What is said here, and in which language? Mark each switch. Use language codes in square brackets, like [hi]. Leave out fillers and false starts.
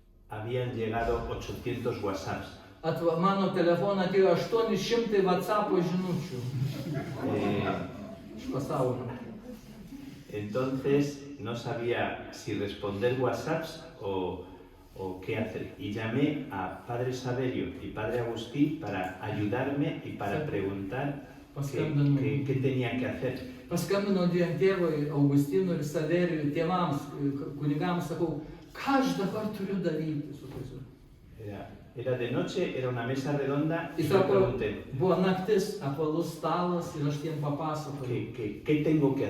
[es] habían llegado 800 WhatsApps. [lt] mano telefoną atėjo 800 WhatsApp žinučių iš pasaulio. [es] Entonces no sabía si responder WhatsApps o qué hacer. Y llamé a Padre Saverio y Padre Agustí para ayudarme y para preguntar qué tenía que hacer. [lt] Paskambinau dviem tėvui, Augustinui ir Saverijui, tėvams, kunigams, sakau, ką aš dabar turiu daryti su tais. [es] Era de noche, era una mesa redonda y [lt] Ir [es] le [lt] sako, [es] pregunté, [lt] buvo naktis, apvalus stalas ir aš tiem papasakojau. [es] ¿qué tengo que